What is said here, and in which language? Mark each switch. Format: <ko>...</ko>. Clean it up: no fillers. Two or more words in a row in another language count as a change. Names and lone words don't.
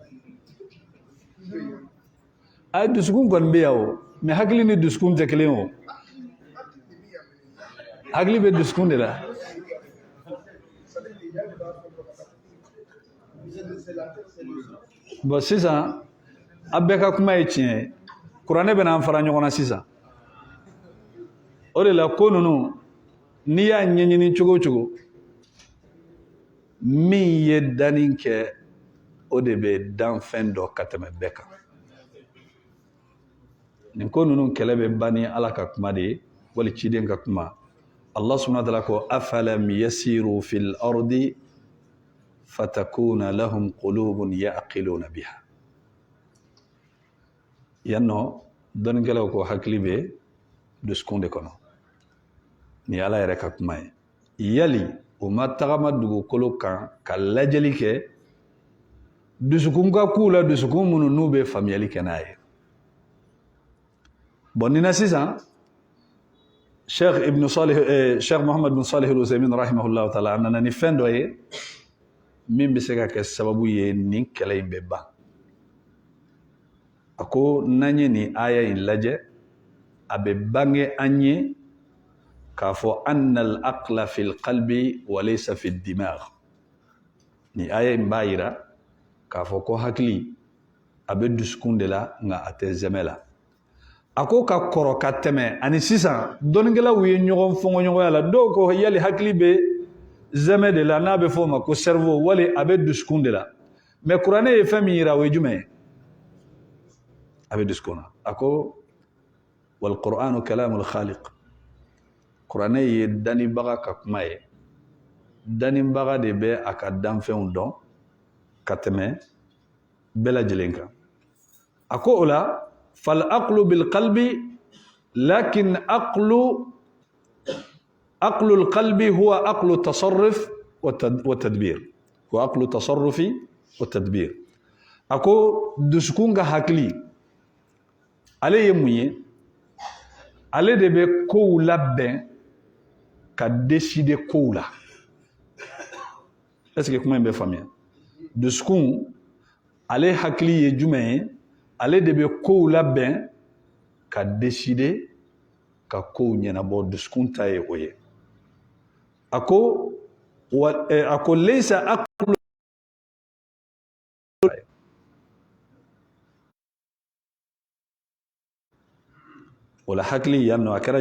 <bm>a dusukun kɔni bɛ yan o mɛ hakili ni dusukun tɛ kelen o hakili bɛ dusukun de la bon sisan a bɛɛ ka kuma ye tiɲɛ ye kuranɛ bɛ n'an fara ɲɔgɔn na sisan o de la ko ninnu n'i y'a ɲɛɲini cogo o cogo min ye danni kɛ o de bɛ dan fɛn dɔ ka tɛmɛ bɛɛ kan nin ko ninnu kɛlɛ bɛ ban ni ala ka kuma de ye wali ciden ka kuma</bm> <ar>الله سبحانه وتعالى</ar> <bm>ko</bm> <ar>أفلم يسيروا في الأرض فتكون لهم قلوب يعقلون بها</ar> <bm>yanno dɔnnikɛlaw ko hakili bɛ dusukun de kɔnɔ ni ala yɛrɛ ka kuma ye yali o ma tagama dugukolo kan ka lajɛli kɛ dusukun ka k'u la dusukun minnu n'u bɛ faamuyali kɛ n'a ye bon nin na sisan Sheikh Muhammad bin Salih al-Uthaymin</bm> <ar>رحمه الله تعالى</ar> <bm>a nana ni fɛn dɔ ye min bɛ se ka kɛ sababu ye nin kɛlɛ in bɛ ban a ko n'an ye nin aya in lajɛ a bɛ bange an ye k'a fɔ</bm> <ar>أن العقل في القلب وليس في الدماغ</ar> <bm>ni aya in b'a yira k'a fɔ ko hakili a bɛ dusukun de la nka a tɛ zɛmɛ la a ko ka kɔrɔ ka tɛmɛ ani sisan dɔnnikɛlaw ye ɲɔgɔn fɔngɔɲɔgɔnya la dɔw ko yali hakili bɛ zɛmɛ de la n'a bɛ fɔ o ma ko cerveau wali a bɛ dusukun de la mais kuranɛ ye fɛn min yira o ye jumɛn ye a bɛ dusukun na a ko</bm> <ar>والقرآن كلام الخالق</ar> <bm>kuranɛ ye danibaga ka kuma ye danibaga de bɛ a ka danfɛnw dɔn ka tɛmɛ bɛɛ lajɛlen kan a ko o la</bm> <ar>فالعقل بالقلب لكن العقل القلب هو العقل تصرف وتدبير هو العقل تصرف وتدبير</ar> <bm>a ko dusukun ka hakili ale ye mun ye ale de bɛ kow labɛn ka décider kow la</bm> <fr>est-ce que</fr> <bm>kuma in bɛ faamuya dusukun ale hakili ye jumɛn ye ale de bɛ kow labɛn ka décider ka kow ɲɛnabɔ dusukun ta ye o ye a ko</bm> <ar>ليس العقل</ar> <bm>o la hakili yan nɔ a kɛra</bm>